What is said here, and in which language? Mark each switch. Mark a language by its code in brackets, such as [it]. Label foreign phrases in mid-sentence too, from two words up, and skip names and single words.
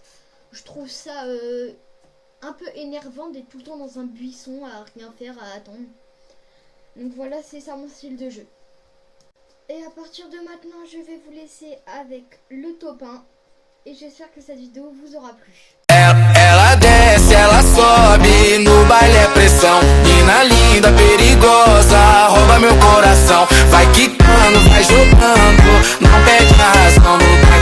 [fr] Je trouve ça un peu énervant d'être tout le temps dans un buisson à rien faire, à attendre. Donc voilà, c'est ça mon style de jeu. Et à partir de maintenant, je vais vous laisser avec le top 1. Et j'espère que cette vidéo vous aura plu. [pt] Ela desce, ela sobe, no baile é pressão. Mina linda, perigosa, rouba meu coração. Vai quicando, vai jogando, não perde a razão.